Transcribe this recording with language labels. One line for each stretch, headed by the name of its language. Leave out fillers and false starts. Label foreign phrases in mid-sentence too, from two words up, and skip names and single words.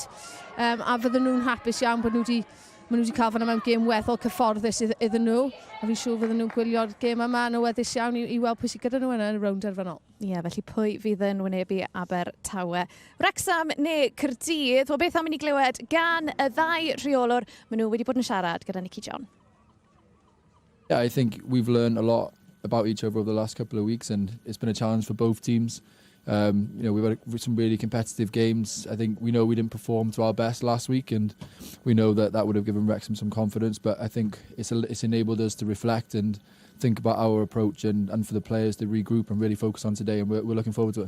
Welsh: A fydden nhw'n hapus iawn bod nhw wedi cael fan'na mewn gêm weddol cyfforddus iddyn nhw. A fi'n siŵr fydden nhw'n gwylio'r gêm yma yn awyddus iawn i weld pwy sydd gyda nhw yn y rownd derfynol. Ie, felly pwy fydd yn wynebu Abertawe? Wrexham neu Caerdydd? Wel, beth am i ni glywed gan y ddau rheolwr? Maen nhw wedi bod yn siarad gyda Nicky John.
English: Yeah, I think we've learned a lot about each other over the last couple of weeks, and it's been a challenge for both teams. We've had some really competitive games. I think we know we didn't perform to our best last week, and we know that would have given Wrexham some confidence, but I think it's enabled us to reflect and think about our approach and for the players to regroup and really focus on today, and we're looking forward to it.